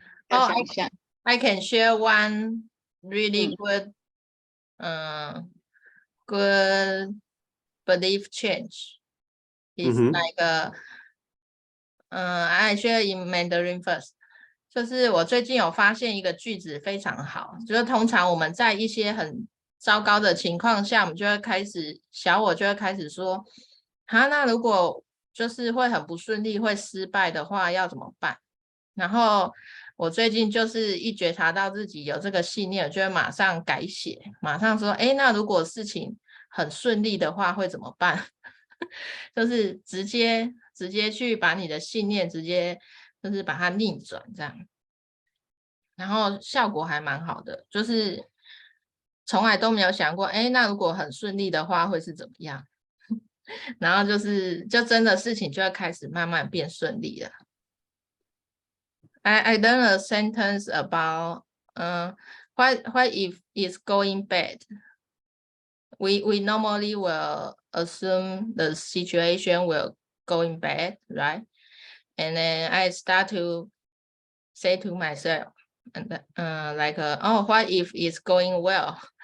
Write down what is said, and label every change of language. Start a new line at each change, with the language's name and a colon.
English: I can share one really good belief change. It's like I share in Mandarin first.
Chinese: 就是我最近有发现一个句子非常好，就是通常我们在一些很糟糕的情况下，我们就会开始小我就会开始说，那如果就是会很不顺利会失败的话要怎么办？然后我最近就是一觉察到自己有这个信念，我就会马上改写，马上说那如果事情很顺利的话会怎么办？就是直接去把你的信念直接就是把它逆转这样，然后效果还蛮好的，就是从来都没有想过那如果很顺利的话会是怎么样。然后就真的事情就会开始慢慢变顺利了。
English: I learned a sentence about what if it's going bad. We normally will assume the situation will going bad, right? And then I start to say to myself, and what if it's going well?